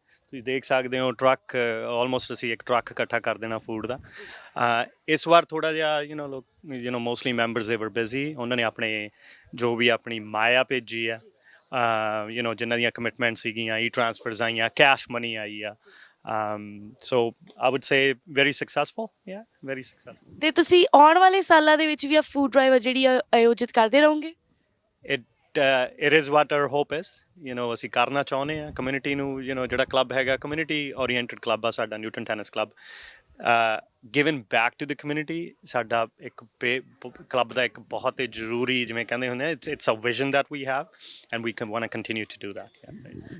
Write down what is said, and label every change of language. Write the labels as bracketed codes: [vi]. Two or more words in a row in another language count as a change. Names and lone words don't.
[pa] ਤੁਸੀਂ ਦੇਖ ਸਕਦੇ ਹੋ ਟਰੱਕ, ਆਲਮੋਸਟ ਅਸੀਂ ਇੱਕ ਟਰੱਕ ਇਕੱਠਾ ਕਰ ਦੇਣਾ ਫੂਡ ਦਾ। ਇਸ ਵਾਰ ਥੋੜ੍ਹਾ ਜਿਹਾ [en] mostly members [pa] ਦੇ [en] were busy. [pa] ਉਹਨਾਂ ਨੇ ਆਪਣੇ ਜੋ ਵੀ ਆਪਣੀ ਮਾਇਆ ਭੇਜੀ ਆ, ਜਿਨ੍ਹਾਂ ਦੀਆਂ ਕਮਿਟਮੈਂਟ ਸੀਗੀਆਂ, ਟ੍ਰਾਂਸਫਰਸ ਆਈਆਂ, [en] cash money [pa] ਆਈ ਆ। [en] So I would say very successful, yeah, very successful. [pa] ਤੇ ਤੁਸੀਂ ਆਉਣ ਵਾਲੇ ਸਾਲਾਂ ਦੇ ਵਿੱਚ ਵੀ ਆ [en] food drive [pa] ਜਿਹੜੀ ਆਯੋਜਿਤ ਕਰਦੇ ਰਹੋਗੇ? [en] It is what our hope is. [pa] ਅਸੀਂ ਕਰਨਾ ਚਾਹੁੰਦੇ ਹਾਂ ਕਮਿਊਨਿਟੀ ਨੂੰ, ਜਿਹੜਾ ਕਲੱਬ ਹੈਗਾ [en] community oriented club [pa] ਆ ਸਾਡਾ ਨਿਊਟਨ ਟੈਨਿਸ ਕਲੱਬ। [en] given back to the community [pa] ਸਾਡਾ ਇੱਕ ਕਲੱਬ ਦਾ ਇੱਕ ਬਹੁਤ ਹੀ ਜ਼ਰੂਰੀ, ਜਿਵੇਂ ਕਹਿੰਦੇ ਹੁੰਦੇ [en] it's a vision that we have and we want to continue to do that.